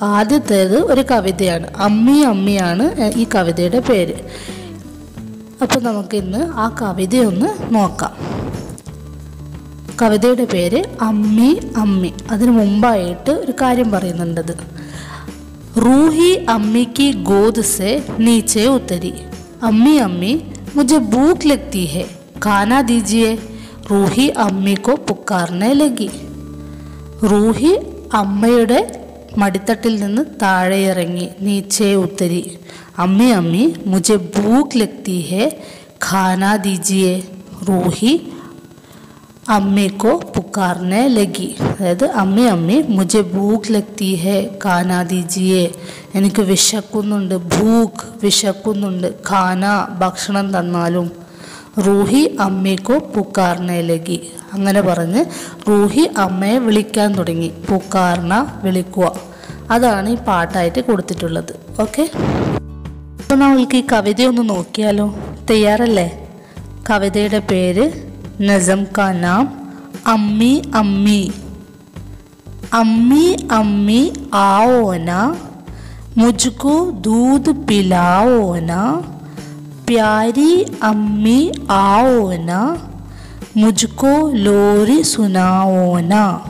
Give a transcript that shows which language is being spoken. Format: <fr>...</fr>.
<ml>ആദ്യത്തേത് ഒരു കവിതയാണ്. അമ്മി അമ്മിയാണ് ഈ കവിതയുടെ പേര്. അപ്പോൾ നമുക്കിന്ന് ആ കവിതയൊന്ന് നോക്കാം. കവിതയുടെ പേര് അമ്മി അമ്മി. അതിനു മുമ്പായിട്ട് ഒരു കാര്യം പറയുന്നുണ്ടത്.</ml> <hi>റൂഹി അമ്മി की गोद से नीचे उतरी. अम्मी अम्मी मुझे भूख लगती है, खाना दीजिए. റൂഹി അമ്മി को पुकारने लगी.</hi> <ml>റൂഹി അമ്മയുടെ മടിത്തട്ടിൽ നിന്ന് താഴെ ഇറങ്ങി.</ml> <hi>നീച്ചെ ഉത്തരി. അമ്മി അമ്മി മുझे भूख लगती है, खाना दीजिए. റൂഹി അമ്മി को पुकारने लगी.</hi> <ml>അതായത്</ml> <hi>അമ്മി അമ്മി മുझे भूख लगती है, खाना दीजिए.</hi> <ml>എനിക്ക് വിശക്കുന്നുണ്ട്. ഭൂഖ് വിശക്കുന്നുണ്ട്. ഖാന ഭക്ഷണം തന്നാലും.</ml> <hi>റൂഹി അമ്മി को पुकारने लगी.</hi> <ml>അങ്ങനെ പറഞ്ഞ് റൂഹി അമ്മയെ വിളിക്കാൻ തുടങ്ങി. പുക്കാർന വിളിക്കുക. അതാണ് ഈ പാട്ടായിട്ട് കൊടുത്തിട്ടുള്ളത്. ഓക്കെ, അപ്പോൾ നമ്മൾക്ക് ഈ കവിതയൊന്ന് നോക്കിയാലോ? തയ്യാറല്ലേ? കവിതയുടെ പേര്</ml> <hi>नज़म का नाम अम्मी अम्मी. अम्मी अम्मी आओ ना, मुझको दूध पिलाओ ना. प्यारी अम्मी आओ ना, मुझको लोरी सुनाओ ना.</hi>